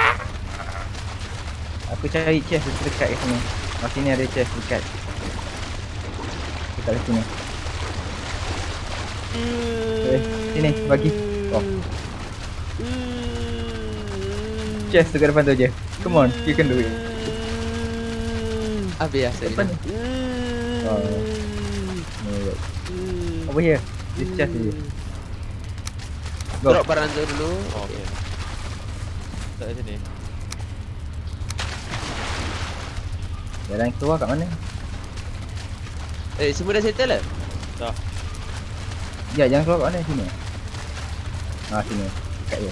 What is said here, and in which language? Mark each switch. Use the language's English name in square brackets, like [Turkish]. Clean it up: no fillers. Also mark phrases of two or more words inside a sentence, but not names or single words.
[Malay] Aku cari chest dekat kat sini. Sini ada chest dekat. Dekat sini. Sini bagi. Oh. Chest dekat depan tu je. [English] Come on, you can do it. [Malay] Habis lah Depan stamina. [English] ni. Alright. Over here. This chest je. Go. [Malay] Drop barang tu dulu. Oh, okey. Tak kat sini. Jalan keluar kat mana? Semua dah settle lah? Dah. Ya, jangan keluar kat mana? Sini. Sini. Dekat dia.